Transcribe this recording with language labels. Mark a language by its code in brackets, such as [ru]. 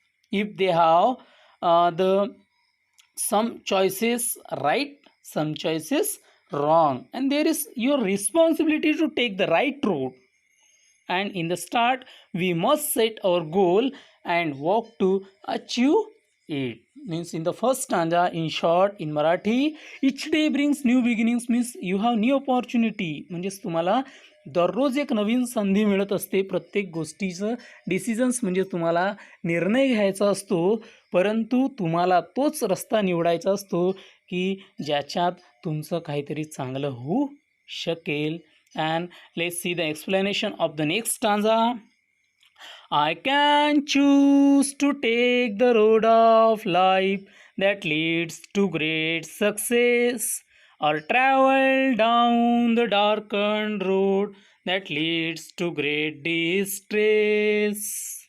[en] If they have the some choices right, some choices wrong, and there is your responsibility to take the right road. And in the start we must set our goal and work to achieve it. Means in the first stanza, in short, in Marathi, each day brings new beginnings, means you have new opportunity. [mr] म्हणजेच तुम्हाला दररोज एक नवीन संधी मिळत असते. प्रत्येक गोष्टीचं decisions म्हणजे तुम्हाला निर्णय घ्यायचा असतो, परंतु तुम्हाला तोच रस्ता निवडायचा असतो की ज्याच्यात तुमचं काहीतरी चांगलं होऊ शकेल. [en] And let's see the explanation of the next stanza. I can choose to take the road of life that leads to great success, or travel down the darkened road that leads to great distress.